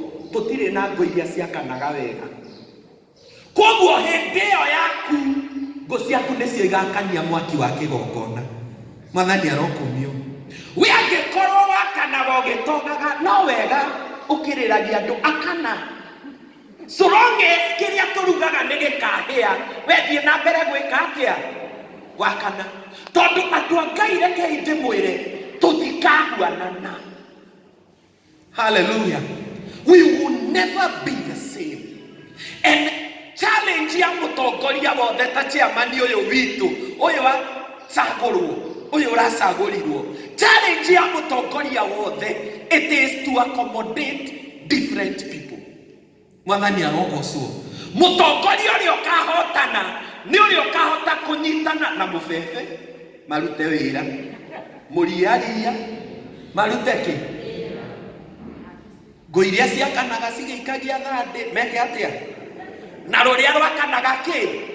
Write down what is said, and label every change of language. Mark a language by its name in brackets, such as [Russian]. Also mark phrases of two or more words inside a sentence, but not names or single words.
[Kikuyu] Tutire na ngo iria ciakanaga wega. Koguo hindi iyo yaku ngo ciaku nicio igakania mwaki wa kigongona. Mwathani arokumio. We angikorwo wakanaga ugitogaga no wega ukiriragia andu akana. So long as kiria turugaga ni gikahia we thie na mbere gwika atia wakana. Tondu andu a Ngai reke ndimwire tutikahuanana. Hallelujah. [English] We will never be the same. [Kikuyu] And challenge ya mutongoria wothe ta chairman uyu witu uyu wa sagurwo uyu urasagurirwo. Challenge ya mutongoria wothe [English] it is to accommodate different people. [Kikuyu] Mwathani arogocwo. Mutongoria uria ukahotana ni uria ukahota kunyitana na mubebe marute wira muriaria marute ki ngo iria ciakanaga cigeikagia thande meke atia na ruria rwakanaga ki